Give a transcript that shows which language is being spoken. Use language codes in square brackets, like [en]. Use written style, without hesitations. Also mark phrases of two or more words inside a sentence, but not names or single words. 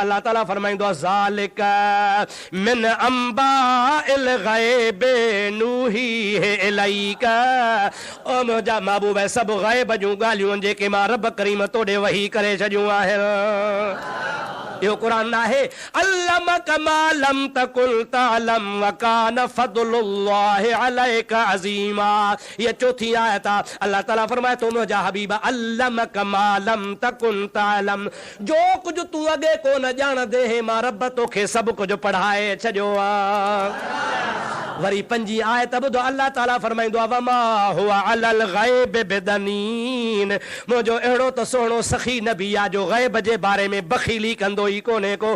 [sd] अल्लाह ताला फरमाईंदो आहे [ar] ذلك من أنباء الغيب نوحيه إليك. [sd] ओ मुंहिंजा महबूब सभु ग़ैब जूं ॻाल्हियूं जेके मां रब करीम तोॾे वही करे छॾियूं आहिनि। इहो क़ुर आहे [ar] علمك ما لم تكن تعلم وكان فضل الله عليك عظيما. [sd] ये चौथी आयत आहे। अल्लाह ताला फरमाए थो मुंहिंजा हबीब [ar] علمك ما لم تكن تعلم, [sd] जो कुझु तूं अॻे कोन ॼाणंदे हे मां रब तोखे सभु कुझु पढ़ाए छॾियो आहे। वरी पंजी आयत ॿुधो, अल्लाह ताला फरमाईंदो आहे [ar] وما هو على الغيب بضنين, [sd] मुंहिंजो अहिड़ो त सुहिणो सखी नबी आहे जो ग़ैब जे बारे में बख़ीली कंदो ई कोन्हे को।